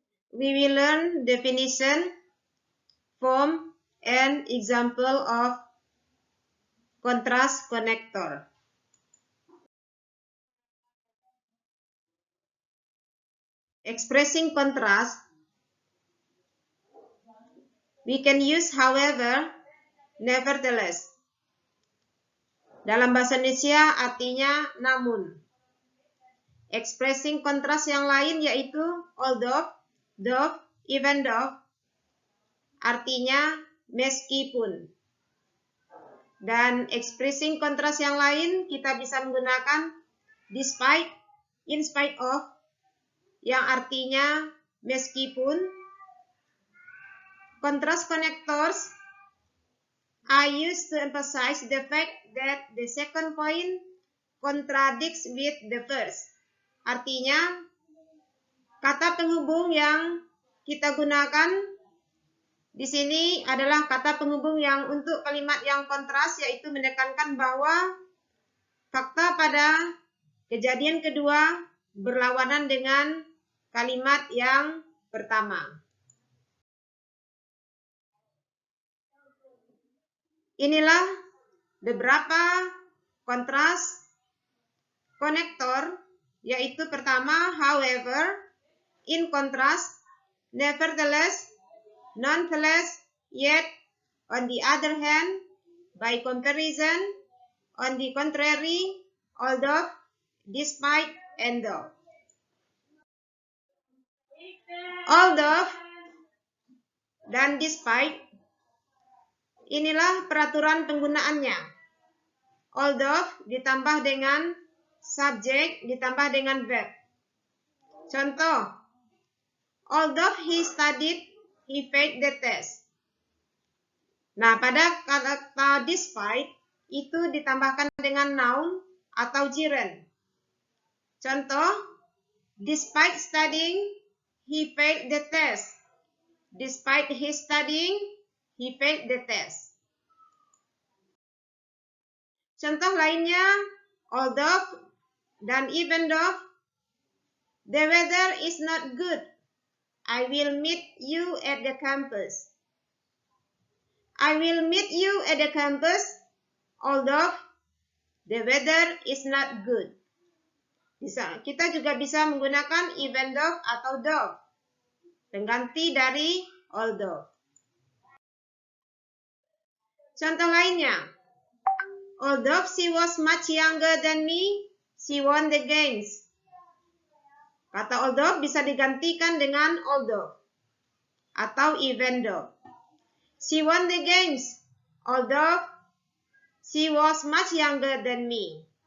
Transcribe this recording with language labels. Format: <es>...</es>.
<en>We will learn definition, form, and example of contrast connector. Expressing contrast, we can use however, nevertheless.</en> <id>Dalam bahasa Indonesia artinya namun. Expressing kontras yang lain yaitu although, though, even though, artinya meskipun. Dan expressing kontras yang lain kita bisa menggunakan despite, in spite of, yang artinya meskipun.</id> <en>Contrast connectors are used to emphasize the fact that the second point contradicts with the first.</en> <id>Artinya, kata penghubung yang kita gunakan di sini adalah kata penghubung yang untuk kalimat yang kontras, yaitu menekankan bahwa fakta pada kejadian kedua berlawanan dengan kalimat yang pertama. Inilah beberapa kontras konektor, yaitu pertama, however, in contrast, nevertheless, nonetheless, yet, on the other hand, by comparison, on the contrary, although, despite, and though. Although dan despite, inilah peraturan penggunaannya. Although ditambah dengan subjek, ditambah dengan verb.</id> <en>Contoh, although he studied, he failed the test.</en> <id>Nah, pada kata despite, itu ditambahkan dengan noun atau gerund.</id> <en>Contoh, despite studying, he failed the test. Despite his studying, he failed the test.</en> <id>Contoh lainnya,</id> <en>although dan even though, the weather is not good, I will meet you at the campus. I will meet you at the campus, although the weather is not good.</en> <id>Kita juga bisa menggunakan even though atau though, pengganti dari although. Contoh lainnya,</id> <en>although she was much younger than me, she won the games.</en> <id>Kata although bisa digantikan dengan although atau even though.</id> <en>She won the games, although she was much younger than me.</en>